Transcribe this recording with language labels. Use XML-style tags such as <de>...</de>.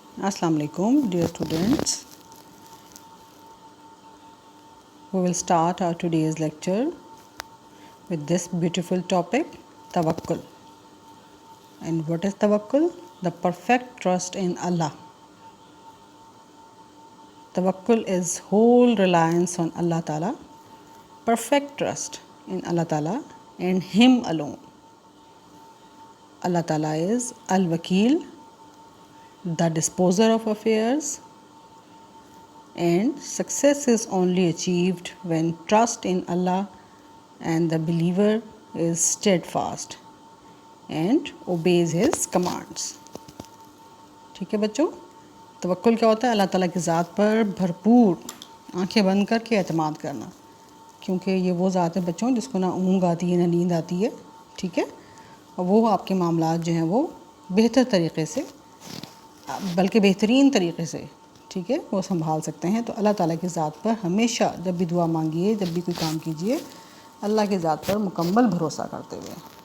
<en>السلام علیکم dear students. We will start our today's lecture with this beautiful topic, tawakkul. And what is tawakkul? The perfect trust in Allah. Tawakkul is whole reliance on Allah Ta'ala, perfect trust in Allah Ta'ala and Him alone. Allah Ta'ala is Al-Wakil, the disposer of affairs, and success is only achieved when trust in Allah and the believer is steadfast and obeys His commands.</en> <ur>ٹھیک ہے بچوں، توکل کیا ہوتا ہے؟ اللہ تعالیٰ کی ذات پر بھرپور آنکھیں بند کر کے اعتماد کرنا، کیونکہ یہ وہ ذات ہے بچوں جس کو نہ اونگ آتی ہے نہ نیند آتی ہے. ٹھیک ہے، اور وہ آپ کے معاملات جو ہیں وہ بہتر طریقے سے بلکہ بہترین طریقے سے ٹھیک ہے وہ سنبھال سکتے ہیں. تو اللہ تعالیٰ کی ذات پر ہمیشہ جب بھی دعا مانگیے، جب بھی کوئی کام کیجیے، اللہ کی ذات پر مکمل بھروسہ کرتے ہوئے.</ur>